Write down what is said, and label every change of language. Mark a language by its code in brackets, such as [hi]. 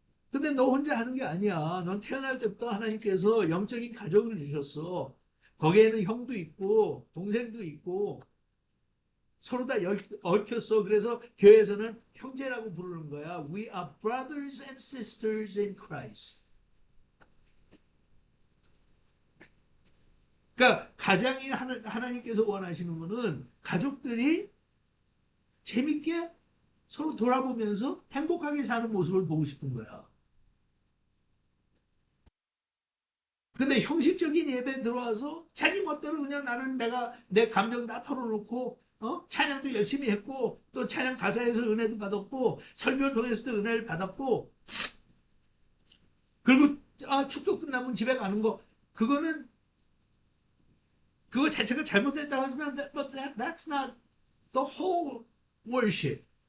[ko] 근데 너 혼자 하는 게 아니야. 넌 태어날 때부터 하나님께서 영적인 가족을 주셨어. 거기에는 형도 있고 동생도 있고 서로 다 얽혔어. 그래서 교회에서는 형제라고 부르는 거야. [en] We are brothers and sisters in Christ. [ko] 그러니까 가장인 하나님께서 원하시는 거는 가족들이 재밌게 서로 돌아보면서 행복하게 사는 모습을 보고 싶은 거야. 근데 형식적인 예배 들어와서 자기 멋대로 그냥 나는 내가 내 감정 다 털어놓고 찬양도 열심히 했고 또 찬양 가사에서 은혜도 받았고 설교를 통해서도 은혜를 받았고 그리고 축도 끝나면 집에 가는 거 그거는 그거 자체가 잘못됐다고 하지만 [en] but that's not the whole worship.